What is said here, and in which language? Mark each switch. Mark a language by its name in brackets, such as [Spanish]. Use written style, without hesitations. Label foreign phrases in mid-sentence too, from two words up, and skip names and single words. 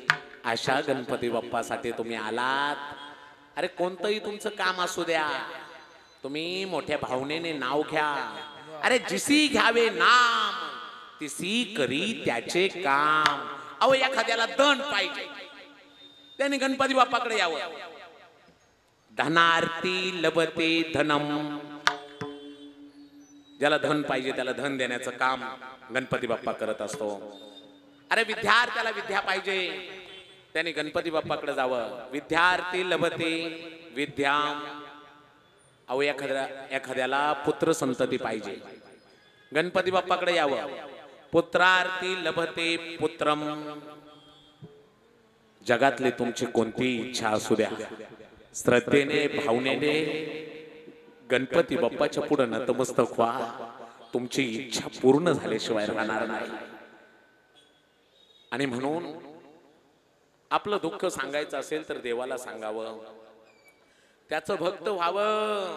[Marathi] अशा गणपती बाप्पासाठी तुम्ही आलात. अरे कोणतंही तुमचं काम असू द्या, तुम्ही मोठ्या भावनेने नाव घ्या. अरे जिसी घ्यावे नाम तिसी करी त्याचे काम. अहो एखाद्याला दंड पाहिजे, त्याने गणपती बाप्पाकडे यावं. [Sanskrit] धनार्थी लभते धनम. [Marathi] ज्याला धन पाहिजे त्याला धन देण्याचं काम गणपती बाप्पा करत असतो. अरे विद्यार्थ्याला विद्या पाहिजे, त्यांनी गणपती बाप्पाकडे जावं. [Sanskrit] विद्यार्थी लभते विद्या. [Marathi] अहो एखाद्याला पुत्र संतती पाहिजे, गणपती बाप्पाकडे यावं. [Sanskrit] पुत्रार्थी लभते पुत्रम. [Marathi] जगातली तुमची कोणती इच्छा असू द्या, श्रद्धेने भावनेने गणपती बाप्पाच्या पुढे नतमस्तक व्हा. तुमची इच्छा पूर्ण झाल्याशिवाय राहणार नाही. आणि म्हणून आपलं दुःख सांगायचं असेल तर देवाला सांगावं, त्याचं भक्त व्हावं.